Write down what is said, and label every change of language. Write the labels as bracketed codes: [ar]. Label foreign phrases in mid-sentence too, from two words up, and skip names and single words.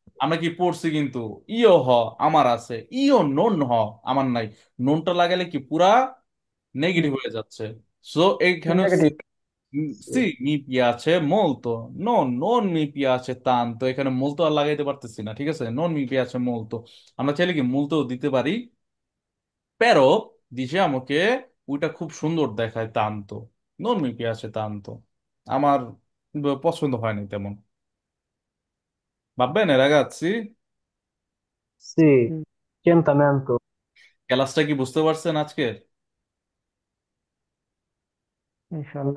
[bn] আমরা কি পড়ছি কিন্তু, [it] io ho [bn] আমার আছে, [it] io non ho [bn] আমার নাই। ননটা লাগালে কি পুরা নেগেটিভ হয়ে যাচ্ছে। সো এইখানে নেগেটিভ। [it] sì mi piace molto, no non mi piace tanto, [bn] এখানে molto আর লাগাইতে পারতেছি না। ঠিক আছে, [it] non mi piace molto, [bn] আমরা চাইলে কি molto দিতে পারি, [it] pero diciamo che [bn] ওইটা খুব সুন্দর দেখায় tanto, [it] non mi piace tanto, [bn] আমার পছন্দ হয়নি তেমন। ভাববেন রাগাচ্ছি। [it] Sì, orientamento. [bn] ক্লাসটা কি বুঝতে পারছেন আজকের? [ar] إن شاء الله.